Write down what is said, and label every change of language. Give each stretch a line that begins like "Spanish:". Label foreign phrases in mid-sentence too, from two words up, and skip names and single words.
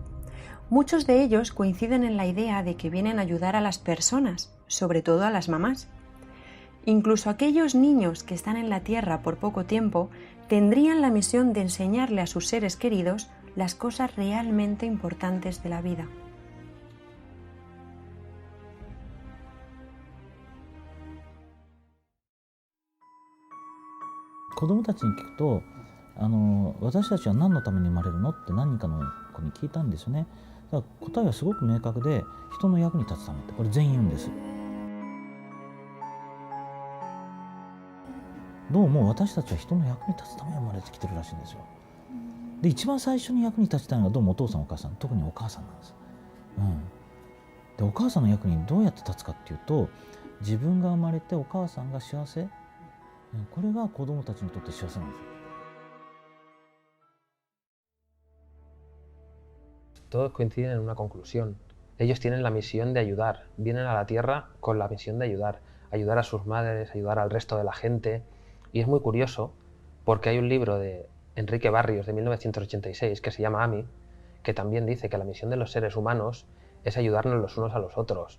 Spanish: Muchos de ellos coinciden en la idea de que vienen a ayudar a las personas, sobre todo a las mamás. Incluso aquellos niños que están en la Tierra por poco tiempo tendrían la misión de enseñarle a sus seres queridos las cosas realmente importantes de la vida.
Japanese: 子供たちに聞くと私たちは何のために生まれるのって何人かの子に聞いたんですよね。だから答えはすごく明確で、人の役に立つためってこれ全員言うんです。どうも私たちは人の役に立つために生まれてきてるらしいんですよ。で一番最初に役に立ちたいのがどうもお父さんお母さん、特にお母さんなんです。でお母さんの役にどうやって立つかっていうと、自分が生まれてお母さんが幸せ、これが子供たちにとって幸せなんですよ。
Spanish: Todos coinciden en una conclusión. Ellos tienen la misión de ayudar, vienen a la Tierra con la misión de ayudar a sus madres, ayudar al resto de la gente. Y es muy curioso porque hay un libro de Enrique Barrios de 1986 que se llama AMI, que también dice que la misión de los seres humanos es ayudarnos los unos a los otros.